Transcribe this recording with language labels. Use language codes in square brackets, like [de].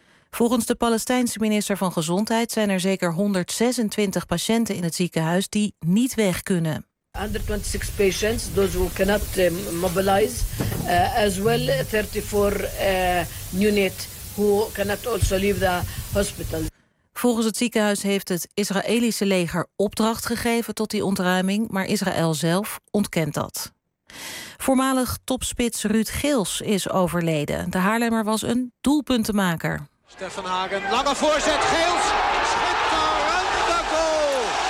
[nl] Volgens de Palestijnse minister van Gezondheid zijn er zeker 126 patiënten in het ziekenhuis die niet weg kunnen. [en] 126 patients, those who cannot mobilize, as well 34 units who cannot also leave the hospital. [nl] Volgens het ziekenhuis heeft het Israëlische leger opdracht gegeven tot die ontruiming, maar Israël zelf ontkent dat. Voormalig topspits Ruud Geels is overleden. De Haarlemmer was een doelpuntenmaker. Stefan Hagen, lange voorzet, Geels, schitterende goal.